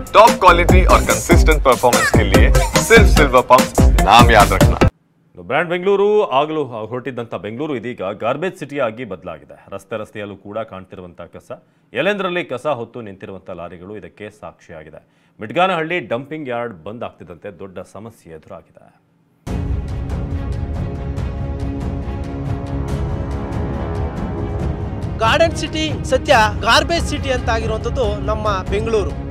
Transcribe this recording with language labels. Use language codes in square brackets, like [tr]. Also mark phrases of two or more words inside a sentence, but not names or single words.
[en] top quality [hi] और [en] consistent performance [hi] के लिए सिर्फ सिल्वर पंप नाम याद रखना। [kn] ಬ್ರ್ಯಾಂಡ್ ಬೆಂಗಳೂರು ಆಗಲೂ ಹೊರಟಿದ್ದಂಥ ಬೆಂಗಳೂರು ಇದೀಗ [en] garbage city [kn] ಆಗಿ ಬದಲಾಗಿದೆ. ರಸ್ತೆಯಲ್ಲೂ ಕೂಡ ಕಾಣ್ತಿರುವಂಥ ಕಸ, ಎಲ್ಲೆಂದರಲ್ಲಿ ಕಸ ಹೊತ್ತು ನಿಂತಿರುವಂಥ ಲಾರಿಗಳು ಇದಕ್ಕೆ ಸಾಕ್ಷಿಯಾಗಿದೆ. ಮಿಟ್ಗಾನಹಳ್ಳಿ [en] dumping yard [kn] ಬಂದ್ ಆಗ್ತಿದ್ದಂತೆ ದೊಡ್ಡ ಸಮಸ್ಯೆ ಎದುರಾಗಿದೆ. [en] garden city [kn] ಸದ್ಯ [en] garbage city [kn] ಅಂತ ಆಗಿರುವಂಥದ್ದು ನಮ್ಮ ಬೆಂಗಳೂರು.